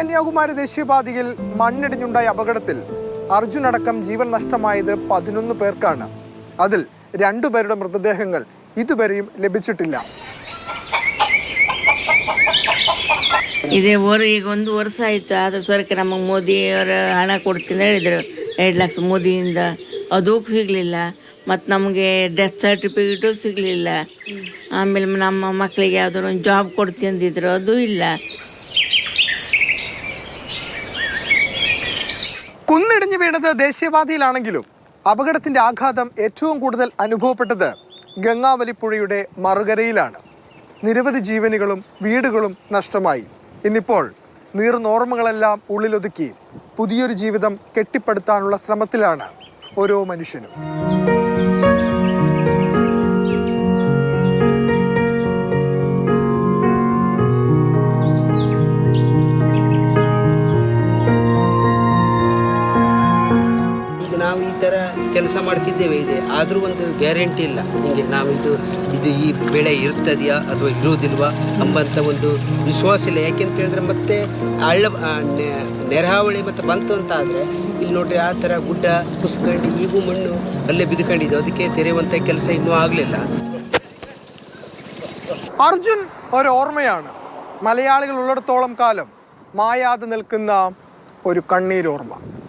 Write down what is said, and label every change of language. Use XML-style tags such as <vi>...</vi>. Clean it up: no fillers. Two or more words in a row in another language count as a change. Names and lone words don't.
<ml>കന്യാകുമാരി ദേശീയപാതയിൽ മണ്ണിടിഞ്ഞുണ്ടായ അപകടത്തിൽ അർജുൻ അടക്കം ജീവൻ നഷ്ടമായത് 11 പേർക്കാണ്. അതിൽ 2 പേരുടെ മൃതദേഹങ്ങൾ ഇതുവരെയും ലഭിച്ചിട്ടില്ല.</ml> <kn>ಇದೇ ಈಗ 1 ವರ್ಷ ಆಯಿತು. ಆದರೂ ಸರ್ಕಾರ ನಮಗೆ ಮೋದಿಯವರ ಹಣ ಕೊಡ್ತೀನಿ ಹೇಳಿದರು, 2 ಲಕ್ಷ ಮೋದಿಯಿಂದ. ಅದೂ ಸಿಗಲಿಲ್ಲ. ಮತ್ತು ನಮಗೆ</kn> <en>death certificate</en> <kn>ಸಿಗಲಿಲ್ಲ. ಆಮೇಲೆ ನಮ್ಮ ಮಕ್ಕಳಿಗೆ ಯಾವುದಾದ್ರು ಒಂದು ಜಾಬ್ ಕೊಡ್ತೀನಿ ಅಂದಿದ್ರು, ಅದೂ ಇಲ್ಲ.</kn> <ml>കുന്നിടിഞ്ഞു വീണത് ദേശീയപാതയിലാണെങ്കിലും അപകടത്തിന്റെ ആഘാതം ഏറ്റവും കൂടുതൽ അനുഭവപ്പെട്ടത് ഗംഗാവലിപ്പുഴയുടെ മറുകരയിലാണ്. നിരവധി ജീവനുകളും വീടുകളും നഷ്ടമായി. ഇന്നിപ്പോൾ നീർന്നോർമ്മകളെല്ലാം ഉള്ളിലൊതുക്കി പുതിയൊരു ജീവിതം കെട്ടിപ്പടുത്താനുള്ള ശ്രമത്തിലാണ് ഓരോ മനുഷ്യനും.</ml> <kn>ನಾವು ಈ ಥರ ಕೆಲಸ ಮಾಡ್ತಿದ್ದೇವೆ ಇದೆ, ಆದರೂ ಒಂದು ಗ್ಯಾರಂಟಿ ಇಲ್ಲ. ಹಿಂಗೆ ನಾವು ಇದು ಈ ಬೆಳೆ ಇರ್ತದೆಯಾ ಅಥವಾ ಇರೋದಿಲ್ವಾ ಎಂಬಂಥ ಒಂದು ವಿಶ್ವಾಸ ಇಲ್ಲ. ಯಾಕೆಂತ ಹೇಳಿದ್ರೆ ಮತ್ತೆ ನೆರೆಹಾವಳಿ ಮತ್ತು ಬಂತು ಅಂತ ಆದರೆ ಇಲ್ಲಿ ನೋಡ್ರಿ ಆ ಥರ ಗುಡ್ಡ ಕುಸ್ಕೊಂಡು ಈಗೂ ಮಣ್ಣು ಅಲ್ಲೇ ಬಿದ್ದುಕೊಂಡಿದೆ. ಅದಕ್ಕೆ ತೆರೆಯುವಂಥ ಕೆಲಸ ಇನ್ನೂ ಆಗಲಿಲ್ಲ.</kn> <ml>അർജുൻ ഒരു ഓർമ്മയാണ്. മലയാളികൾ ഉള്ളിടത്തോളം കാലം മായാതെ നിൽക്കുന്ന ഒരു കണ്ണീരോർമ്മ.</ml>